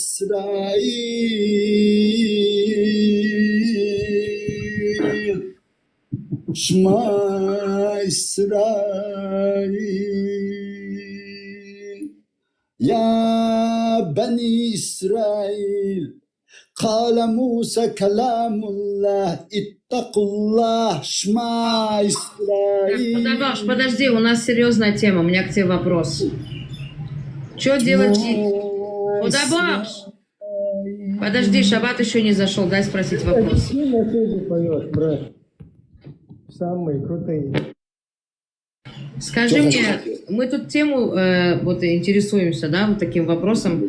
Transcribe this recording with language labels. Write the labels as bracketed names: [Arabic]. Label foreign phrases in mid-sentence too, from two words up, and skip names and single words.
[Arabic] إسرائيل [Hebrew] שמע ישראל [Arabic] يا بني إسرائيل قال موسى كلام الله اتقوا الله [Hebrew] שמע ישראל. [Russian] Худобаш, подожди, у нас серьезная тема, у меня к тебе вопрос. Что делать? Худобаш! Подожди, шаббат еще не зашел, дай спросить вопрос. Поет, брат. Самые крутые. Скажи мне, мы тут тему вот интересуемся, да, вот таким вопросом.